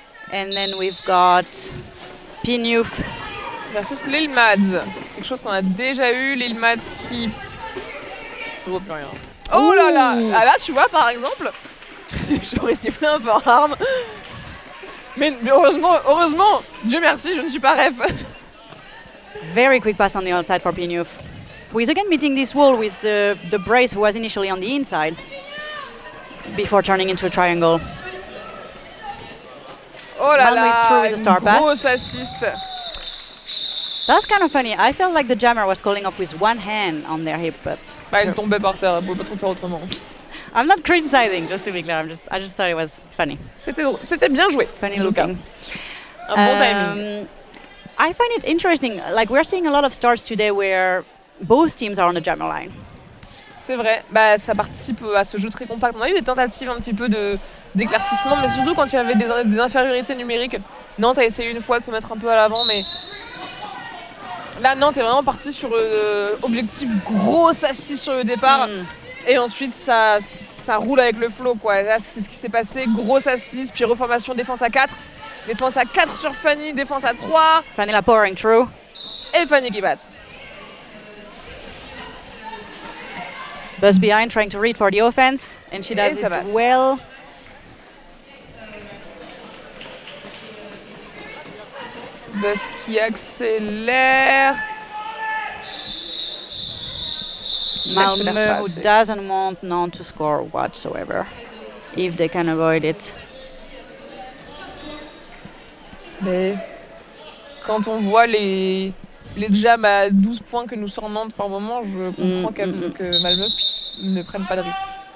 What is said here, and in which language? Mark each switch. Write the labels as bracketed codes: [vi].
[en] And then we've got Pinouf versus Lil Mads. [fr] Quelque chose qu'on a déjà eu, Lil Mads qui... Je vois plus rien. Oh là là! Ah là, tu vois, par exemple, j'aurais sifflé un forearm. Mais heureusement, Dieu merci, je ne suis pas ref. [en] Very quick pass on the outside for Pinouf. Who is again meeting this wall with the brace who was initially on the inside before turning into a triangle. [fr] Oh là [en] Malmo is through with a star pass. [fr] Grosse assist. [en] That's kind of funny. I felt like the jammer was calling off with one hand on their hip, but... [fr] Bah, elle tombait par terre, elle pouvait pas trop faire autrement. [en] I'm not criticizing, just to be clear. I just thought it was funny. [fr] C'était bien joué. [en] Funny looking. [fr] Un bon timing. [en] I find it interesting. Like, we're seeing a lot of starts today where both teams are on the jammer line. [fr] C'est vrai, bah, ça participe à ce jeu très compact. On a eu des tentatives un petit peu d'éclaircissement, mais surtout quand il y avait des infériorités numériques. Nantes a essayé une fois de se mettre un peu à l'avant, mais là, Nantes est vraiment partie sur objectif grosse assise sur le départ. Et ensuite, ça roule avec le flow, quoi. Là, c'est ce qui s'est passé. Grosse assise, puis reformation défense à 4. Défense à 4 sur Fanny, défense à 3. [en] Fanny la powering through. [fr] Et Fanny qui passe. [en] Buzz behind, trying to read for the offense. And she does it well. [fr] Buzz qui accélère. [en] Malmo who doesn't want Nantes to score whatsoever, if they can avoid it. [fr] Mais quand on voit les jams à 12 points que nous sort Nantes par moment, je comprends que Malmö ne prenne pas de risque.